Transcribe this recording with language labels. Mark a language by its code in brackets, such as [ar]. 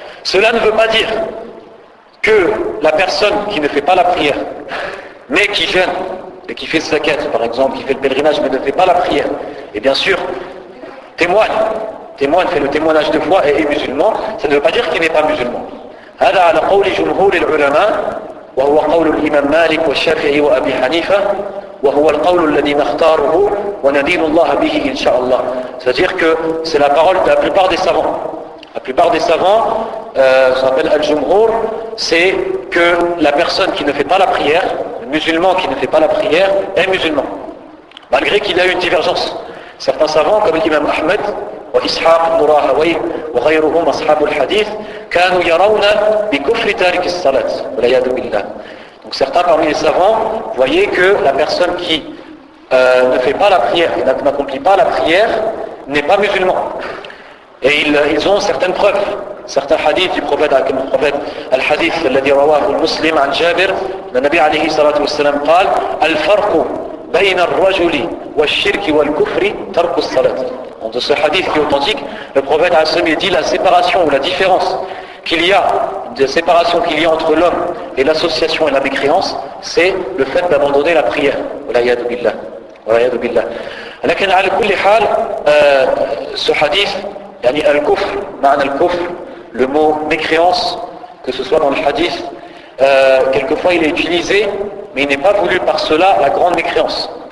[fr] Cela ne veut pas dire que la personne qui ne fait pas la prière, mais qui jeûne, et qui fait le zakat par exemple, qui fait le pèlerinage mais ne fait pas la prière, et bien sûr témoigne, fait le témoignage de foi et est musulman, ça ne veut pas dire qu'il n'est pas musulman. [ar] هذا على قول جمهور العلماء وهو قول الإمام مالك والشافعي وأبي حنيفة وهو القول الذي نختاره وندين الله به إن شاء الله. [fr] C'est-à-dire que c'est la parole de la plupart des savants. La plupart des savants, ça s'appelle al-jumhur, c'est que la personne qui ne fait pas la prière, le musulman qui ne fait pas la prière, est musulman. Malgré qu'il y a eu une divergence. [ar] Certains savants, comme l'imam Ahmed, وإسحاق بن راهويه وغيرهم أصحاب الحديث كانوا يرون بكفر تارك الصلاة والعياذ بالله. [fr] Donc certains parmi les savants voyaient que la personne qui ne fait pas la prière et n'accomplit pas la prière n'est pas musulman. [ar] Et ils ont certaines preuves, certains hadiths du prophète, al-hadith الذي رواه المسلم عن جابر النبي عليه الصلاة والسلام قال: الفرق بين الرجل والشرك والكفر ترك الصلاة. [fr] de ce hadith qui est authentique, le prophète a dit la séparation ou la différence qu'il y a, de séparation qu'il y a entre l'homme et l'association et la mécréance, c'est le fait d'abandonner la prière. Wal'iyadu billah. Wal'iyadu billah. لكن على كل حال ce hadith, يعني al-kufr, معنى al-kufr, le mot mécréance, que ce soit dans le hadith, quelquefois il est utilisé, mais il n'est pas voulu par cela la grande mécréance.